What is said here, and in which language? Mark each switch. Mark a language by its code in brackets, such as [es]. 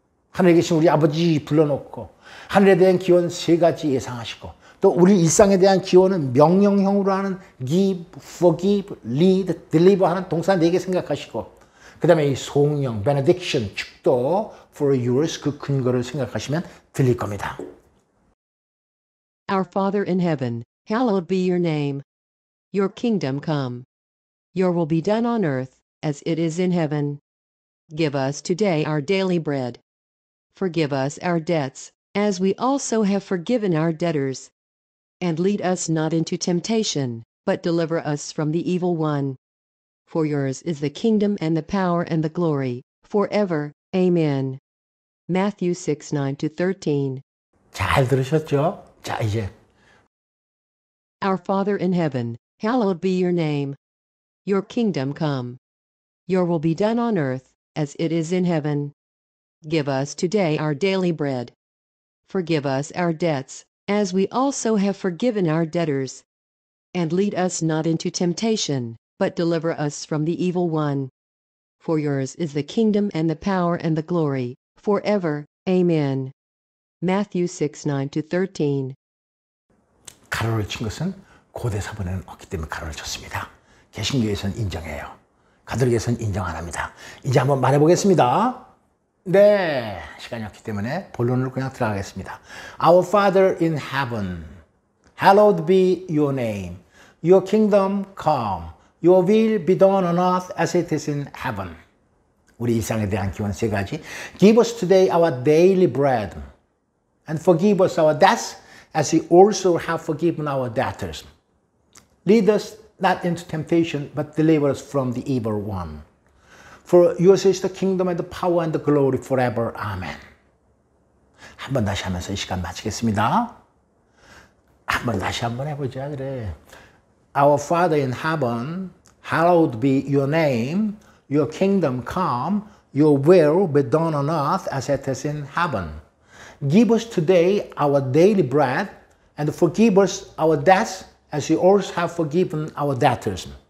[ko] 하늘에 계신 우리 아버지 불러놓고 하늘에 대한 기원 세 가지 예상하시고 또 우리 일상에 대한 기원은 명령형으로 하는 [en] give, forgive, lead, deliver [ko] 하는 동사 4개 생각하시고 그 다음에 이 송영, benediction, 축도 [en] for yours [ko] 그 근거를 생각하시면 들릴 겁니다. [en] Our Father in heaven, hallowed be your name. Your kingdom come. Your will be done on earth as it is in heaven. Give us today our daily bread. Forgive us our debts, as we also have forgiven our debtors. And lead us not into temptation, but deliver us from the evil one. For yours is the kingdom and the power and the glory, forever. Amen. Matthew 6:9-13. [ko] 잘 들으셨죠? 자, 이제 [en] Our Father in heaven, hallowed be your name. Your kingdom come. Your will be done on earth as it is in heaven. Give us today our daily bread. Forgive us our debts, as we also have forgiven our debtors. And lead us not into temptation, but deliver us from the evil one. For yours is the kingdom and the power and the glory, forever. Amen. Matthew 6:9-13. [ko] 가로를 친 것은 고대 서문에는 없기 때문에 가로를 쳤습니다. 개신교에서는 인정해요. 가톨릭에서는 인정 안 합니다. 이제 한번 말해보겠습니다. 네, 시간이 없기 때문에 본론으로 그냥 들어가겠습니다. [en] Our Father in heaven, hallowed be your name. Your kingdom come. Your will be done on earth as it is in heaven. [ko] 우리 일상에 대한 기원 세 가지. [en] Give us today our daily bread. And forgive us our debts as we also have forgiven our debtors. Lead us not into temptation, but deliver us from the evil one. For yours is the kingdom and the power and the glory forever. Amen. [ko] 한번 다시 하면서 이 시간 마치겠습니다. 한번 다시 한번 해보자. 그래. [en] Our Father in heaven, hallowed be your name. Your kingdom come. Your will be done on earth as it is in heaven. Give us today our daily bread, and forgive us our debts as we also have forgiven our debtors.